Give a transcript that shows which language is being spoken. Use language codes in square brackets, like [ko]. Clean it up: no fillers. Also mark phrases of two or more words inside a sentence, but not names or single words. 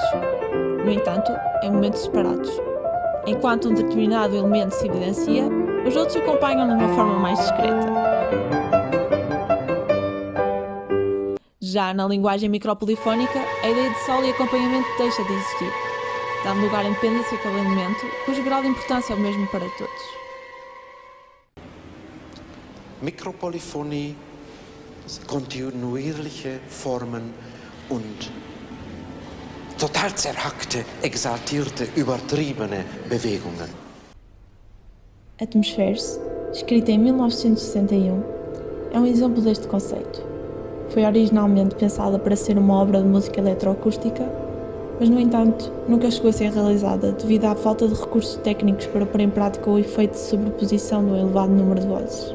[pt] No entanto, em momentos separados. Enquanto um determinado elemento se evidencia, os outros acompanham de uma forma mais discreta. Já na linguagem micropolifónica, a ideia de solo e acompanhamento deixa de existir, dando lugar à independência a cada elemento, cujo grau de importância é o mesmo para todos. [de] Mikropolyphonie, kontinuierliche Formen und total zerhackte, exaltierte, übertriebene Bewegungen. [pt] Atmospheres, escrita em 1961, é um exemplo deste conceito. Foi originalmente pensada para ser uma obra de música eletroacústica, mas, no entanto, nunca chegou a ser realizada devido à falta de recursos técnicos para pôr em prática o efeito de sobreposição do elevado número de vozes.